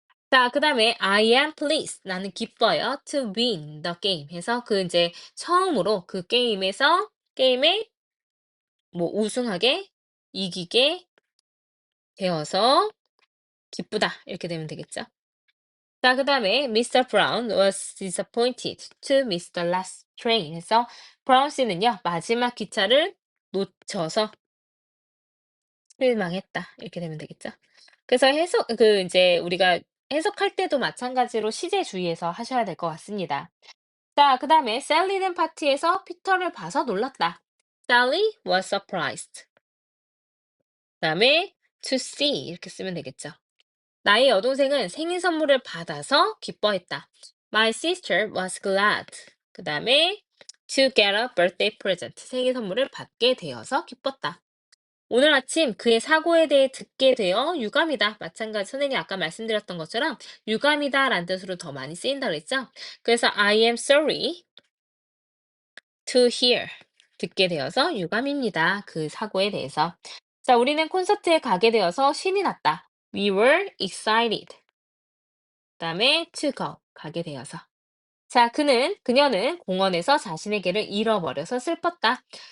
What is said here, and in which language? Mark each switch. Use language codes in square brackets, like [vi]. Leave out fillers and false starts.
[ko] 자, 그 다음에 [en] I am pleased. [ko] 나는 기뻐요. [en] To win the game. [ko] 해서 그 이제 처음으로 그 게임에 뭐 우승하게, 이기게 되어서 기쁘다. 이렇게 되면 되겠죠. 자, 그다음에 Mr. [en] Brown was disappointed to miss the last train [ko] 해서 브라운 씨는요, 마지막 기차를 놓쳐서 실망했다. 이렇게 되면 되겠죠. 그래서 이제 우리가 해석할 때도 마찬가지로 시제 주의해서 하셔야 될 것 같습니다. 자, 그다음에 셀리는 파티에서 피터를 봐서 놀랐다. [en] Sally was surprised. [ko] 그다음에 [en] to see [ko] 이렇게 쓰면 되겠죠. 나의 여동생은 생일 선물을 받아서 기뻐했다. [en] My sister was glad. [ko] 그 다음에 [en] to get a birthday present. [ko] 생일 선물을 받게 되어서 기뻤다. 오늘 아침 그의 사고에 대해 듣게 되어 유감이다. 마찬가지 선생님이 아까 말씀드렸던 것처럼 유감이다 라는 뜻으로 더 많이 쓰인다고 했죠. 그래서 [en] I am sorry to hear. [ko] 듣게 되어서 유감입니다. 그 사고에 대해서. 자, 우리는 콘서트에 가게 되어서 신이 났다. [en] We were excited. [ko] 그다음에 [en] to go [ko] 가게 되어서. 자, 그녀는 공원에서 자신의 개를 잃어버려서 슬펐다.